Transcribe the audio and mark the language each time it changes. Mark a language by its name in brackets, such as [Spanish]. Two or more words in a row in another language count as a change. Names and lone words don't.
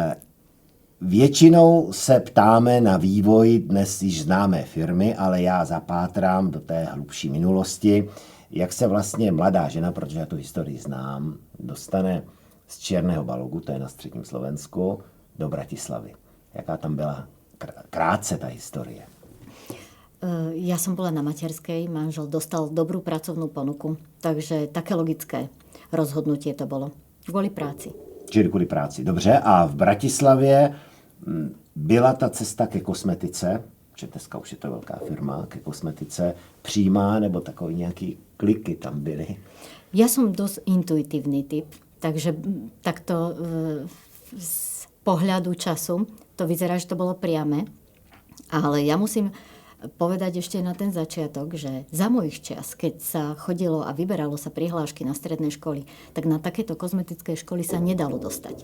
[Czech] Většinou se ptáme na vývoj dnes již známé firmy, ale já zapátrám do té hlubší minulosti, jak se vlastně mladá žena, protože já tu historii znám, dostane z Černého Balogu, to je na středním Slovensku, do Bratislavy. Jaká tam byla krátce ta historie? [Slovak] Ja som bola na materskej, manžel dostal dobrú pracovnú ponuku, takže také logické rozhodnutie to bolo. Kvôli práci. [Czech] Čili kvůli práci. Dobře. A v Bratislavě byla ta cesta ke kosmetice, že dneska už je to velká firma, ke kosmetice, přímá, nebo takový nějaký kliky tam byly? [Slovak] Ja som dosť intuitívny typ, takže takto z pohľadu času to vyzerá, že to bolo priame, ale ja musím povedať ešte na ten začiatok, že za mojich čas, keď sa chodilo a vyberalo sa prihlášky na stredné školy, tak na takéto kozmetické školy sa nedalo dostať.